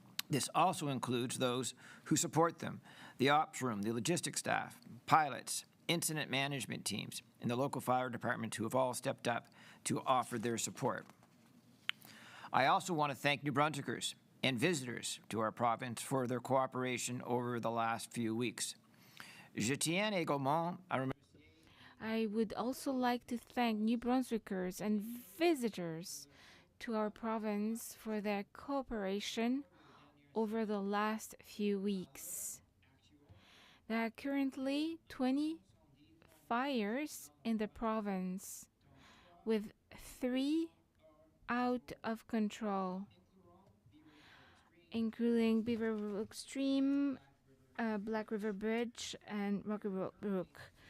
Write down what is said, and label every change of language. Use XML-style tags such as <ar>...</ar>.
<en>This also includes those who support them, the ops room, the logistics staff, pilots, incident management teams, and the local fire departments who have all stepped up to offer their support. I also want to thank New Brunswickers and visitors to our province for their cooperation over the last few weeks.</en> <fr>Je tiens également à remercier.</fr> <en>I would also like to thank New Brunswickers and visitors to our province for their cooperation over the last few weeks. There are currently 20 fires in the province, with 3 out of control, including Beaver Brook Stream, Black River Bridge, and Rocky Brook.</en>